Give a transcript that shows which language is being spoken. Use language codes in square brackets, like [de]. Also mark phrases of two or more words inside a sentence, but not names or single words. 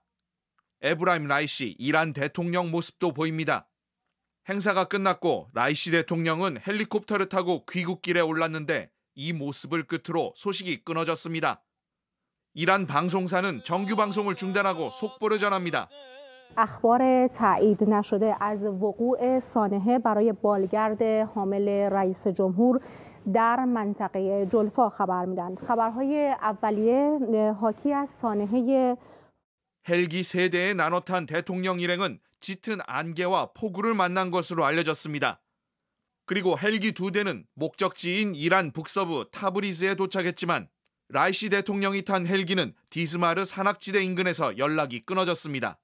[ko] 에브라임 라이시 이란 대통령 모습도 보입니다. 행사가 끝났고 라이시 대통령은 헬리콥터를 타고 귀국길에 올랐는데 이 모습을 끝으로 소식이 끊어졌습니다. 이란 방송사는 정규 방송을 중단하고 속보를 전합니다. [fa] اخبار تایید نشده از وقوع سانحه برای بالگرد حامل رئیس جمهور در منطقه جلفا خبر میدن. خبرهای اولیه حاکی از سانحه [ko] 헬기 3대에 나눠 탄 대통령 일행은 짙은 안개와 폭우를 만난 것으로 알려졌습니다. 그리고 헬기 2대는 목적지인 이란 북서부 타브리즈에 도착했지만 라이시 대통령이 탄 헬기는 디스마르 산악지대 인근에서 연락이 끊어졌습니다.